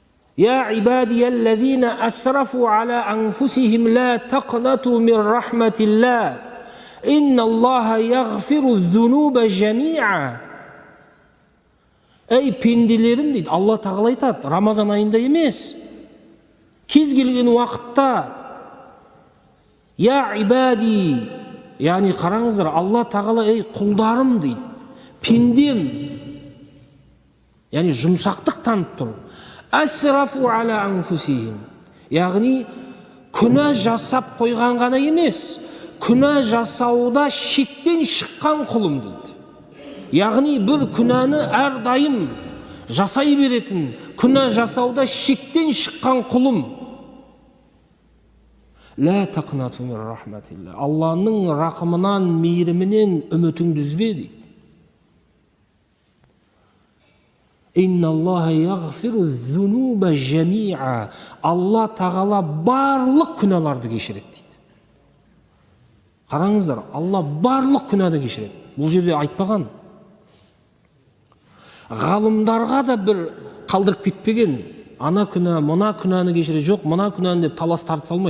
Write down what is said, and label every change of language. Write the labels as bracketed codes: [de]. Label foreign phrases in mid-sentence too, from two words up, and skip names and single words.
[ar] يا عبادي الذين أسرفوا على أنفسهم لا تقنطوا من رحمة الله إن الله يغفر الذنوب جميعا. [kk] Ey пенделерім дейді, Алла тағала айтады, Рамазан айында емес, кез келген уақытта. [ar] يا عبادي, [kk] яғни қараңыздар, Алла тағала, ей құлдарым дейді, пендем, яғни жұмсақтық танып тұр. [ar] أسرفوا على أنفسهم, [kk] яғни күнә жасап қойған ғана емес, күнә жасауда шектен шыққан құлым дейді. Яғни бір күнәні әрдайым жасай беретін, күнә жасауда шектен шыққан құлым. [ar] لا تقنطوا من رحمة الله, [kk] Алланың рақымынан, мейірімінен үмітіңді үзбе дейді. [ar] إن الله يغفر الذنوب جميعا, [kk] Алла тағала барлық күнәларды кешіреді дейді. Қараңыздар, Алла барлық күнәді кешіреді. Бұл жерде айтпаған. Ғалымдарға да бір қалдырып кетпеген, ана күнә, мына күнәні кешіре, жоқ, мына күнәні деп талас тартыса алмайды.